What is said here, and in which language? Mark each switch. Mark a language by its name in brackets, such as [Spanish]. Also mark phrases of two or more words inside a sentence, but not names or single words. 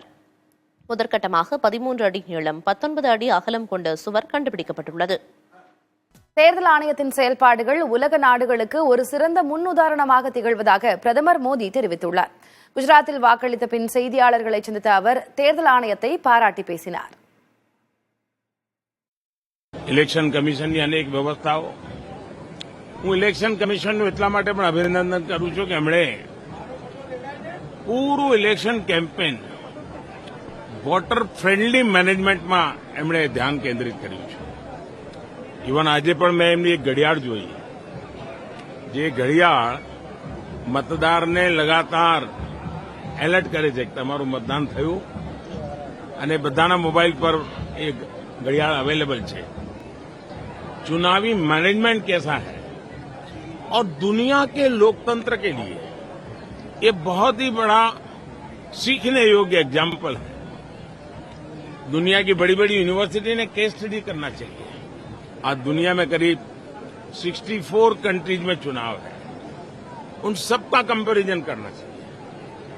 [Tamil] முதற்கட்டமாக 13 அடி நீளம், 19 அடி அகலம் கொண்ட சுவர் கண்டுபிடிக்கப்பட்டுள்ளது. தேர்தல் ஆணையத்தின் செயல்பாடுகள் உலக நாடுகளுக்கு ஒரு சிறந்த முன்னுதாரணமாக திகழ்வதாக பிரதமர் மோடி தெரிவித்துள்ளார். குஜராத்தில் வாக்களித்த பின் செய்தியாளர்களை சந்தித்த அவர் தேர்தல் ஆணையத்தை பாராட்டி பேசினார். [English] election commissionની [Gujarati] અનેક વ્યવસ્થાઓ હું [English] election commissionનું [Gujarati] એટલા માટે પણ અભિનંદન કરું છું કે એમણે પૂરું [English] election campaign voter friendly managementમાં [Gujarati] એમણે ધ્યાન કેન્દ્રિત કર્યું છે. ઇવન આજે પણ મેં એમની એક ઘડિયાળ જોઈ, જે ઘડિયાળ મતદારને લગાતાર એલર્ટ કરે છે કે તમારું મતદાન થયું, અને બધાના મોબાઈલ પર એ ઘડિયાળ અવેલેબલ છે. [Hindi] चुनावी मैनेजमेंट कैसा है और दुनिया के लोकतंत्र के लिए ये बहुत ही बड़ा सीखने योग्य एग्जाम्पल है। दुनिया की बड़ी बड़ी यूनिवर्सिटी ने [English] case study [Hindi] करना चाहिए। आज दुनिया में करीब 64 कंट्रीज में चुनाव है, उन सबका कंपैरिजन करना चाहिए।